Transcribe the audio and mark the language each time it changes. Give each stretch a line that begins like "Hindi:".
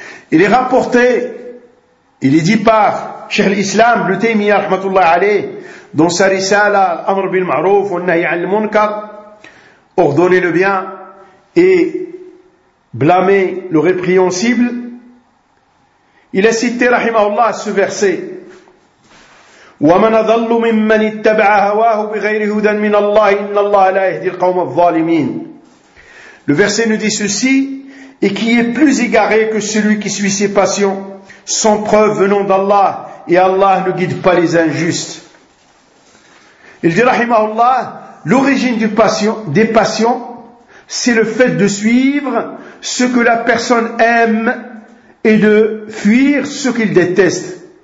French: Il est rapporté, il est dit par Cheikh l'Islam, le Taymiyyah rahmatullah alayh, dans sa risala, Amr bil ma'ruf, wa nahi an al-munkar, ordonner le bien et blâmer le répréhensible. Il a cité, rahimahullah, ce verset.
Arabic: وَمَنْ أَضَلُّ مِمَّنِ اتَّبَعَ هَوَاهُ بِغَيْرِ هُدًى مِنَ اللَّهِ إِنَّ اللَّهَ لَا يَهْدِي الْقَوْمَ الظَّالِمِينَ.
French: Le verset nous dit ceci, et qui est plus égaré que celui qui suit ses passions, sans preuve venant d'Allah, et Allah ne guide pas les injustes. Il dit, rahimahullah, l'origine des passions, c'est le fait de suivre ce que la personne aime et de fuir ce qu'il déteste.